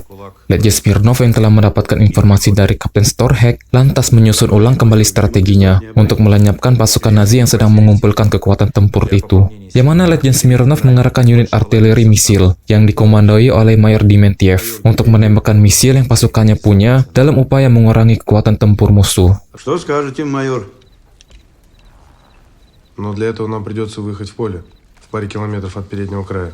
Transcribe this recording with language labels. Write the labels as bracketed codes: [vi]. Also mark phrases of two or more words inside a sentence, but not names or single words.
[id] Letjen Smirnov yang telah mendapatkan informasi dari Kapten Storhek lantas menyusun ulang kembali strateginya untuk melenyapkan pasukan Nazi yang sedang mengumpulkan kekuatan tempur itu. Yang mana Letjen Smirnov mengerahkan unit artileri misil yang dikomandoi oleh Mayor Dementiev untuk menembakkan misil yang pasukannya punya dalam upaya mengurangi kekuatan tempur musuh. [ru] Что скажете, майор? Но для этого нам придется выехать в поле, в паре километров от переднего края.